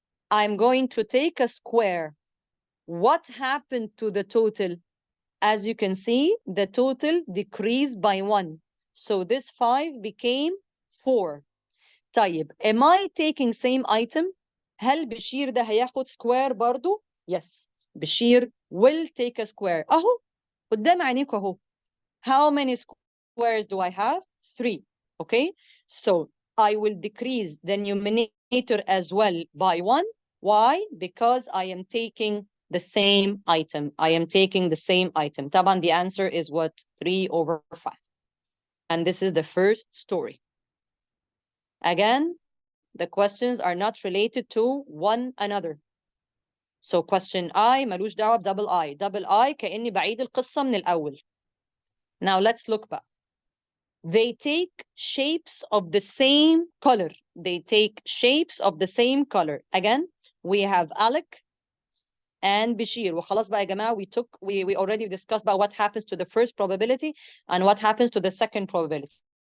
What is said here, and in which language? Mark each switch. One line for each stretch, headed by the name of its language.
English: I'm going to take a square. What happened to the total? As you can see, the total decreased by 1. So this 5 became 4.
Arabic: طيب,
English: am I taking same item?
Arabic: هل بشير ده هياخد square برضو?
English: Yes. بشير will take a square.
Arabic: أهو, قدام عينيكوا أهو.
English: How many squares do I have? 3. Okay? So I will decrease the numerator as well by 1. Why? Because I am taking the same item. I am taking the same item.
Arabic: طبعا
English: the answer is what? 3/5. And this is the first story. Again, the questions are not related to one another. So question I
Arabic: ملوش دعوة
English: double I.
Arabic: Double I كأني بعيد القصة من الأول.
English: Now let's look back. They take shapes of the same color. They take shapes of the same color. Again, we have Alec and Bashir.
Arabic: وخلاص بقى يا جماعة,
English: we already discussed about what happens to the first probability and what happens to the second probability.